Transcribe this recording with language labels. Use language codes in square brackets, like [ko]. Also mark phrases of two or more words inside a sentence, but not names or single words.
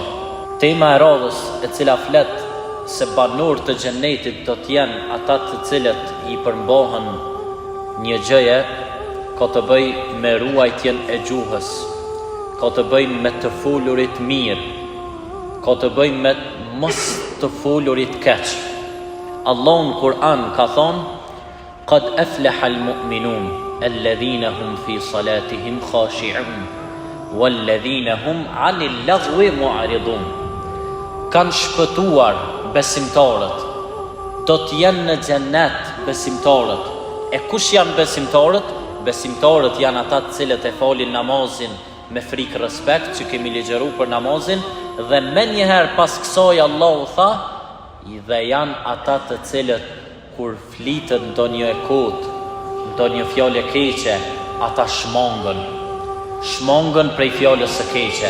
[sq] Tema e radhës e cila flet se banor të xhennetit do të jenë ata të cilët i përmbahen një gjëje, ka të bëj me ruajtjen e gjuhës, ka të bëj me të folurit mirë, ka të bëj me mos të folurit keq. Allah në Kur'an ka thonë: [ar] "قد أفلح المؤمنون الذين هم في صلاتهم خاشعون والذين هم عن اللغو معرضون." [sq] Kanë shpëtuar besimtarët, do të jenë në xhennet besimtarët. E kush janë besimtarët? Besimtarët janë ata të cilët e falin namazin me frikë respekt, që kemi ligjëruar për namazin, dhe më njëherë pas kësaj Allahu tha, dhe janë ata të cilët kur flitet ndonjë e kot, ndonjë fjalë keqe, ata shmangën prej fjalës së keqe.